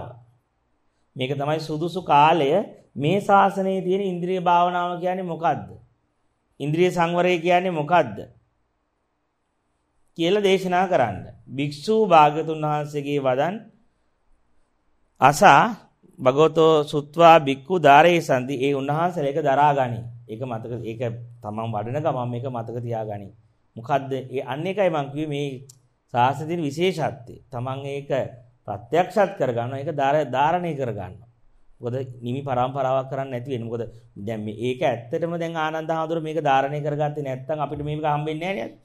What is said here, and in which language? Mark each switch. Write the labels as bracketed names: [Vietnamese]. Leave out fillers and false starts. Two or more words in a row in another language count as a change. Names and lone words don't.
[Sinhala] මේක තමයි සුදුසු කාලය මේ ශාසනයේ තියෙන ඉන්ද්‍රිය භාවනාව කියන්නේ මොකද්ද? ඉන්ද්‍රිය සංවරය කියන්නේ මොකද්ද? කියලා දේශනා කරන්න. භික්ෂු භාග්‍යතුන් වහන්සේගේ වදන් අසා [Pali] භගවතෝ සුත්වා භික්ඛු ධාරේසන්ති. [Sinhala] ඒ උන්වහන්සේලා ඒක දරා ගනි. ඒක මතක ඒක තමන් වඩන ගමන් මේක මතක තියාගනි. මොකද්ද? ඒ අන්න එකයි මම කිව්වේ මේ ශාසනයේ විශේෂත්වය. තමන් ඒක ප්‍රත්‍යක්ෂත් කර ගන්නවා. ඒක ධාරණය කර ගන්නවා. මොකද නිමි පරම්පරාවක් කරන්න නැති වෙන්නේ. මොකද දැන් මේක ඇත්තටම දැන් ආනන්ද හාමුදුරුවෝ මේක ධාරණය කරගත්තේ නැත්නම් අපිට මේක හම්බෙන්නේ නැහැ නේද?